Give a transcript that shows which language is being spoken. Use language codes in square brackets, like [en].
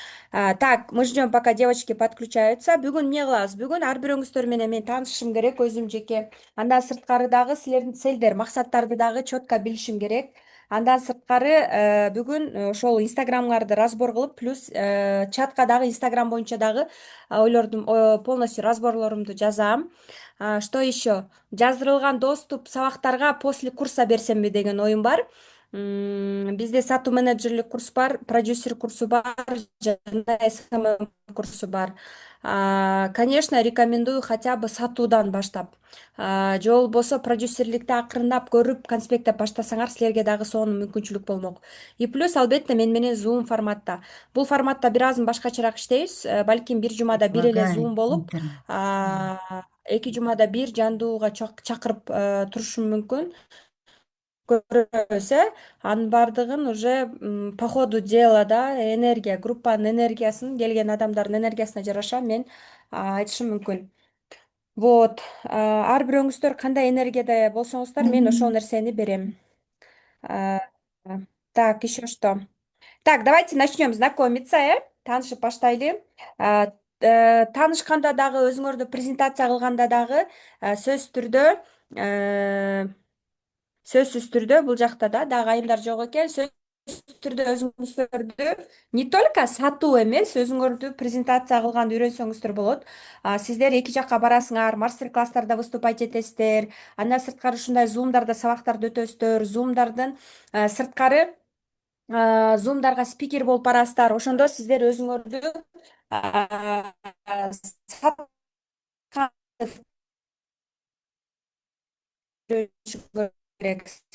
[ru] Так, мы ждем, пока девочки подключаются. [ky] Бүгүн эмне кылабыз? Бүгүн ар бирөөңүздөр менен мен таанышышым керек, өзүм жеке. Андан сырткары дагы силердин целдер, максаттарды дагы четко билишим керек. Андан сырткары бүгүн ошол инстаграмыңарды разбор кылып, плюс чатка дагы инстаграм боюнча дагы ойлордум, полностью разборлорумду жазам. [ru] Что еще? [ky] Жаздырылган доступ сабактарга [ru] после курса [ky] берсемби деген оюм бар. Бизде сатуу менеджерлик курс бар, продюсер курсу бар, жана СММ курсу бар. [ru] Конечно, рекомендую хотя бы сатуудан баштап. [ky] Же болбосо продюсерликти акырындап көрүп, конспекттеп баштасаңар, силерге дагы сонун мүмкүнчүлүк болмок. [ru] И плюс [ky] албетте менен Zoom форматта. Бул форматта бир азын башкачараак иштейбиз. Балким бир жумада бир эле [ru] предлагает [ky] Zoom болуп, интернет. 2 жумада бир жандууга чакырып турушум мүмкүн. Көрөбүз, анын баардыгын [ru] уже по ходу дела, [ky] да, энергия, группанын энергиясын, келген адамдардын энергиясына жараша мен айтышым мүмкүн. Вот, ар бирөөңүздөр кандай энергияда болсоңуздар, мен ошол нерсени берем. [ru] А, Так, еще что? Так, давайте начнем знакомиться, [ky] таанышып баштайлы. Таанышканда дагы, өзүңөрдү презентация кылганда дагы сөзсүз түрдө э, сөзсүз түрдө бул жакта дагы айымдар жок экен. Сөзсүз түрдө өзүңүздөрдү [ru] не только [ky] сатуу эмес, өзүңөрдү презентация кылганды үйрөнсөңүздөр болот. Сиздер эки жакка барасыңар, мастер класстарда выступать этесиздер. Андан сырткары ушундай зумдарда сабактарды өтөсүздөр. Сырткары зумдарга спикер болуп барасыздар. Ошондо сиздер өзүңөрдү сатканды үйрөнүшүңөр керек.